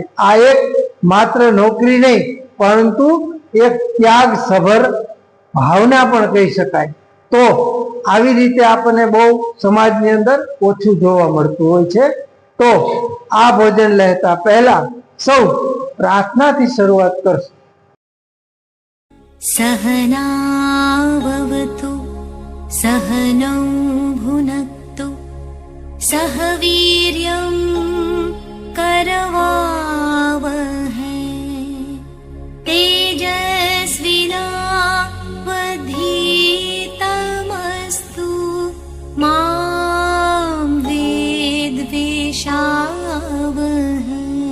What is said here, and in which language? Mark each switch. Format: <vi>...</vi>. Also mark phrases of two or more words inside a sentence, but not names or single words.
<gu>આ એક માત્ર નોકરી નહીં પરંતુ એક ત્યાગ સભર ભાવના પણ કહી શકાય। તો આવી રીતે આપણને બહુ સમાજની અંદર ઓછું જોવા મળતું હોય છે। તો આ ભોજન લેતા પહેલા સૌ પ્રાર્થનાથી શરૂઆત કરશું।</gu> <sa>सहनाववतु सहनौ भुनक्तु सह वीर्यं करवावहै तेजस्विनावधीतमस्तु मां विद्विषावहै।</sa>